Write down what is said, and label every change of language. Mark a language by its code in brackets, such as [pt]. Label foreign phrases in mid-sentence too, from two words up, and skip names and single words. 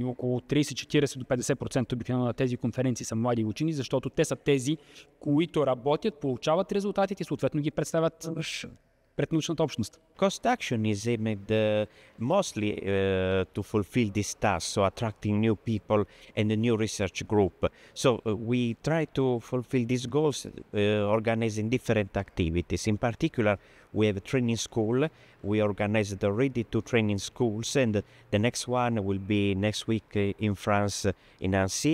[bg] Около 30-40 до 50% обикновено на тези конференции са млади учени, защото те са тези, които работят, получават резултатите и съответно ги представят пред научната общност. [en] Cost action is aimed mostly to fulfill this task, so attracting new people and a new research group. So we try to fulfill these goals organizing different activities. In particular, we have a training school. We organized already 2 training schools, and the next one will be next week in France, in Nancy.